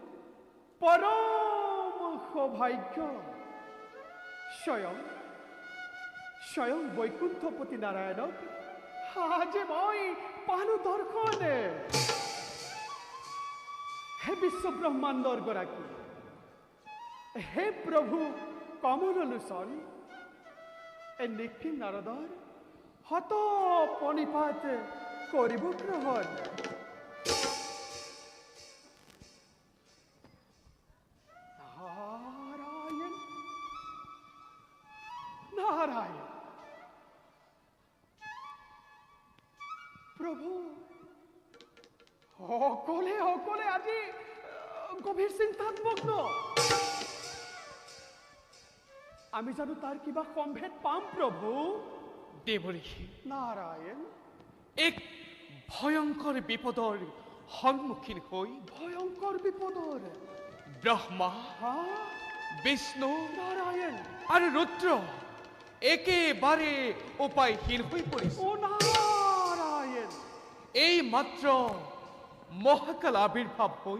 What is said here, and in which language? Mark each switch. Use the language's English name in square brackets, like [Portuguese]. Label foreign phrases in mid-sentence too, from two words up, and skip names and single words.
[Assamese] পরম সৌভাগ্য স্বয়ং স্বয়ং বৈকুণ্ঠপতি নারায়ণক আজি মই পালো দর্শন হে বিশ্ব ব্রহ্মাণ্ডর গৰাকী হে প্ৰভু কমল লোচন এ নিখিল নাৰদৰ হত পণিপাত কৰিব গ্ৰহণ नारायण नारायण प्रभु সকলে সকলে আজি গভীর চিন্তাত মগ্ন আমি জানো তার কিবা সম্ভেদ পাম প্রভু দেবঋষি নারায়ণ এক ভয়ঙ্কর বিপদৰ সন্মুখীন হৈ ভয়ঙ্কর বিপদর ব্ৰহ্মা বিষ্ণু নারায়ণ আৰু ৰুদ্ৰ একেবাৰে উপায়হীন হৈ পৰিছে ও নারায়ণ এই মাত্ৰ মহাকাল আবিৰ্ভাৱ হৈ